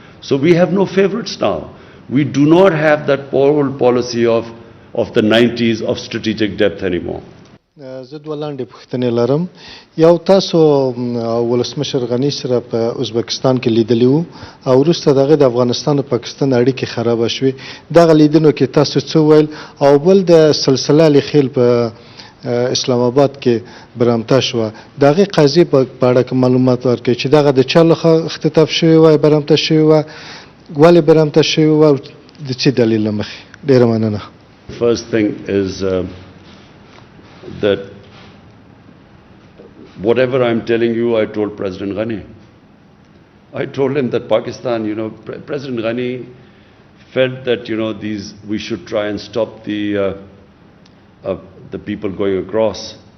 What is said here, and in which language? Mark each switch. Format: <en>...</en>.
<en>So we have no favorites now. We do not have that old policy of the 90s of strategic depth anymore.</en> <ps>زه دوه لاندې پوښتنې لرم. یو، تاسو ولسمشر غني سره په ازبکستان کې لیدلی وو او وروسته دغه د افغانستان او پاکستان اړیکې خرابه شوې. دغه لیدنو کې تاسو څه ویل؟ او بل د سلسله لیخیل په اسلام آباد کې برامته شوه. د هغې قضیې په اړه کې معلومات ورکړئ چې دغه د چا لخوا اختطاف شوې وه، برامته شوې وه، ولې برامته شوې وه او د څه دلیل له مخې؟ ډېره مننه.</ps> <en>First thing is that whatever I'm telling you, I told President Ghani. I told him that Pakistan, President Ghani felt that, we should try and stop the people going across.</en>